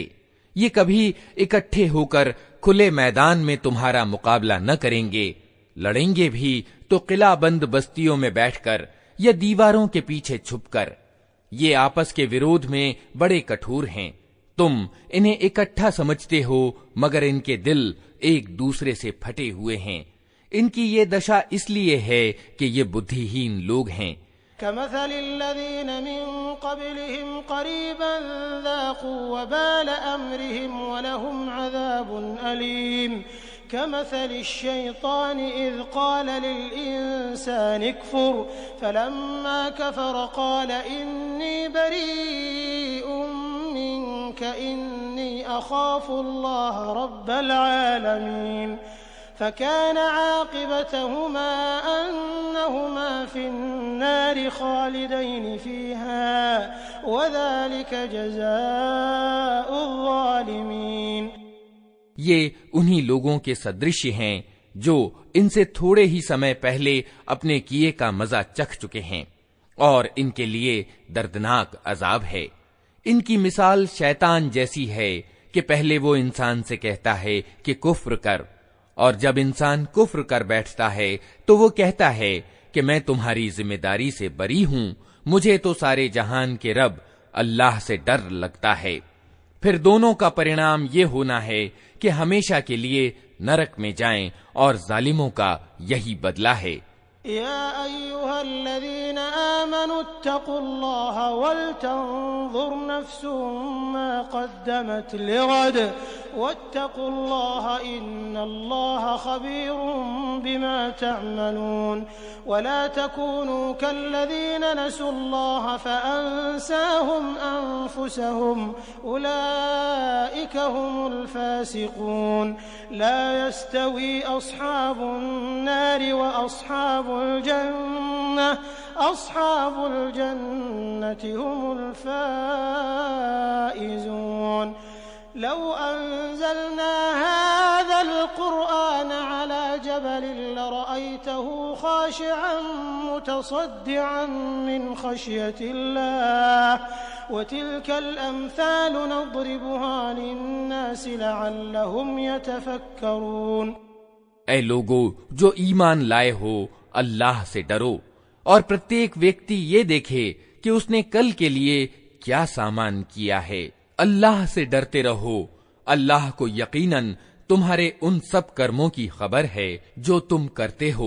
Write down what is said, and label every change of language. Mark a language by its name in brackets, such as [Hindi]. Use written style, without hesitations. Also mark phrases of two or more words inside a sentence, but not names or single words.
[Hindi] ये कभी इकट्ठे होकर खुले मैदान में तुम्हारा मुकाबला न करेंगे, लड़ेंगे भी तो किलाबंद बस्तियों में बैठकर या दीवारों के पीछे छुपकर। ये आपस के विरोध में बड़े कठोर हैं। तुम इन्हें इकट्ठा समझते हो, मगर इनके दिल एक दूसरे से फटे हुए हैं। इनकी ये दशा इसलिए है कि ये बुद्धिहीन लोग हैं। [Arabic] كمثل الذين من قبلهم قريبا ذاقوا وبال أمرهم ولهم عذاب أليم كمثل الشيطان إذ قال للإنسان اكفر فلما كفر قال إني بريء منك إني أخاف الله رب العالمين فكان عاقبتهما أنهما في النار خالدين فيها وذلك جزاء الظالمين. [Hindi] ये उन्हीं लोगों के सदृश्य हैं जो इनसे थोड़े ही समय पहले अपने किए का मजा चख चुके हैं और इनके लिए दर्दनाक अजाब है। इनकी मिसाल शैतान जैसी है कि पहले वो इंसान से कहता है कि कुफ्र कर, और जब इंसान कुफ्र कर बैठता है तो वो कहता है कि मैं तुम्हारी जिम्मेदारी से बरी हूं, मुझे तो सारे जहान के रब अल्लाह से डर लगता है। फिर दोनों का परिणाम ये होना है कि हमेशा के लिए नरक में जाएं और जालिमों का यही बदला है। [Arabic] يا أيها الذين آمنوا اتقوا الله ولتنظر نفس ما قدمت لغد واتقوا الله إن الله خبير بما تعملون ولا تكونوا كالذين نسوا الله فأنساهم أنفسهم أولئك هم الفاسقون لا يستوي أصحاب النار وأصحاب الجنة هم الفائزون. لو أنزلنا هذا القرآن على جبل لرأيته خاشعا متصدعا من خشية الله وتلك الأمثال نضربها للناس لعلهم يتفكرون. [Hindi] ऐ लोगो जो ईमान लाए हो, अल्लाह से डरो और प्रत्येक व्यक्ति ये देखे कि उसने कल के लिए क्या सामान किया है। अल्लाह से डरते रहो, अल्लाह को यकीनन तुम्हारे उन सब कर्मों की खबर है जो तुम करते हो।